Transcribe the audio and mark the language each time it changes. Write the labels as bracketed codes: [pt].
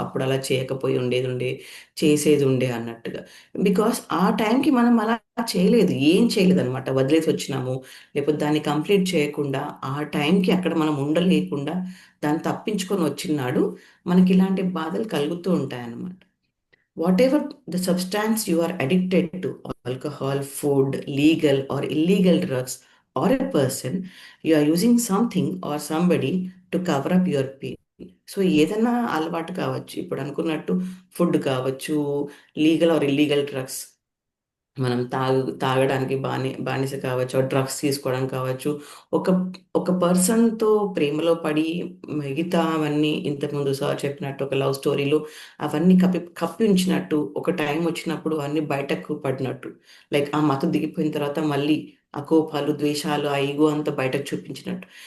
[te] అప్పుడు అలా చేయకపోయి చేసేది ఉండే అన్నట్టుగా. బికాస్ ఆ టైంకి మనం అలా చేయలేదు, ఏం చేయలేదు అనమాట. వదిలేసి వచ్చినాము, లేకపోతే దాన్ని కంప్లీట్ చేయకుండా ఆ టైంకి అక్కడ మనం ఉండలేకుండా దాన్ని తప్పించుకొని వచ్చినాడు మనకి ఇలాంటి బాధలు కలుగుతూ ఉంటాయన్నమాట. [en] Whatever the substance you are addicted to, alcohol, food, legal or illegal drugs, or a person, you are using something or somebody to cover up your pain. [te] So ఏదైనా అలవాటు కావచ్చు, ఇప్పుడు అనుకున్నట్టు ఫుడ్ కావచ్చు, లీగల్ ఆర్ ఇల్లీగల్ డ్రగ్స్, మనం తాగడానికి బానిస కావచ్చు, డ్రగ్స్ తీసుకోవడం కావచ్చు, ఒక ఒక పర్సన్తో ప్రేమలో పడి మిగతా అవన్నీ ఇంతకుముందు సార్ చెప్పినట్టు ఒక లవ్ స్టోరీలో అవన్నీ కప్పి ఉంచినట్టు, ఒక టైం వచ్చినప్పుడు అన్ని బయటకు పడినట్టు, లైక్ ఆ మత్తు దిగిపోయిన తర్వాత మళ్ళీ ఆ కోపాలు, ద్వేషాలు, ఆ ఈగో అంతా బయటకు చూపించినట్టు.